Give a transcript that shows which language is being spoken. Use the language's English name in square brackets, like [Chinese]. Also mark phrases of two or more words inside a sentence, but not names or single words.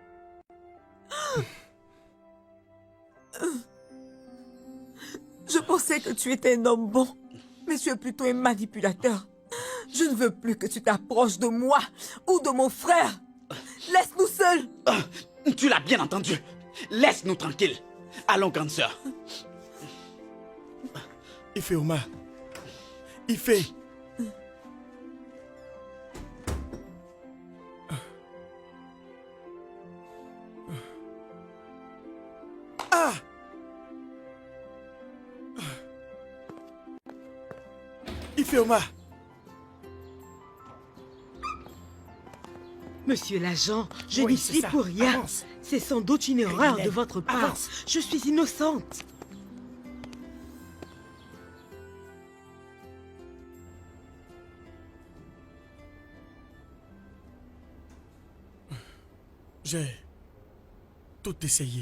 [French] Je pensais que tu étais un homme bon, mais tu es plutôt un manipulateur. Je ne veux plus que tu t'approches de moi ou de mon frère. Laisse-nous seuls. Tu l'as bien entendu. Laisse-nous tranquilles. Allons, grande sœur. Ifeoma. Ife. Ah! Ifeoma. Monsieur l'agent, je Oui, n'y c'est suis ça. pour rien. Avance. C'est sans doute une erreur de votre part. Avance. Je suis innocente. J'ai tout essayé.